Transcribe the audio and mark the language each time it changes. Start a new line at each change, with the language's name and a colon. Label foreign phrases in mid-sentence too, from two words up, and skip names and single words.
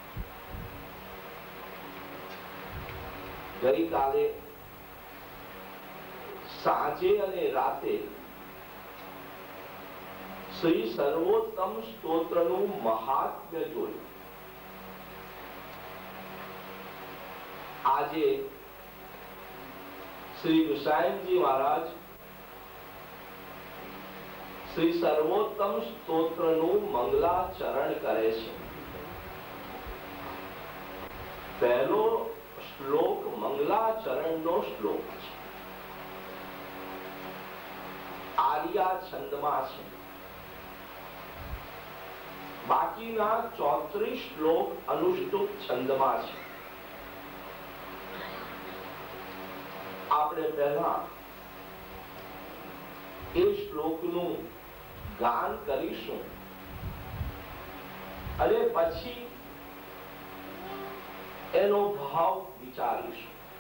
Gujarati: ગઈકાલે સાંજે અને રાતે શ્રી સર્વોત્તમ સ્તોત્રનું મહાત્મ્ય જોયું। આજે શ્રી ગુસાઈન જી મહારાજ શ્રી સર્વોત્તમ સ્તોત્રનુ મંગલાચરણ કરે છે। પહેલો શ્લોક મંગલાચરણનો શ્લોક છે। આર્યા છંદમા છે। બાકીના 34 શ્લોક અનુષ્ટુપ છંદમા છે। આપણે પહેલા એ શ્લોકનું ગાન કરીશું અને પછી એનો ભાવ વિચારીશું.